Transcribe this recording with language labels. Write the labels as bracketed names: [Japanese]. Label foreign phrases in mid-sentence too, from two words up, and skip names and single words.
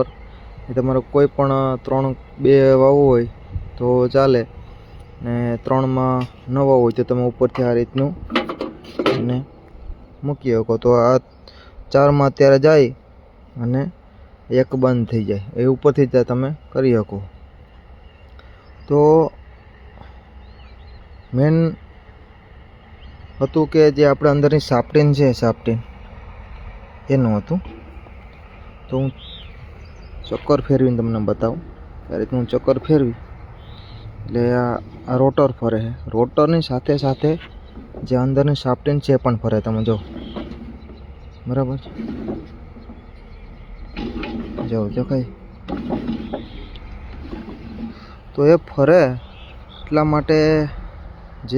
[Gujarati] એ તમારે કોઈ પણ 3 2 વાવો હોય તો ચાલે ને 3 માં નવા હોય તો તમે ઉપરથી આ રીતનું ને મૂકી શકો। તો આ 4 માં અત્યારે જાય અને એક બંધ થઈ જાય એ ઉપરથી જ તમે કરી શકો। તો મેન હતું કે જે આપણે અંદરની શાફ્ટિન છે શાફ્ટિન એનું હતું। તો હું ચક્કર ફેરવીને તમને બતાવું। આ રીતનું ચક્કર ફેરવી એટલે આ રોટર ફરે છે। રોટરની સાથે સાથે જે અંદરની શાફ્ટિન છે પણ ફરે। તમે જો બરાબર જો દેખાય તો એ ફરે એટલા માટે જે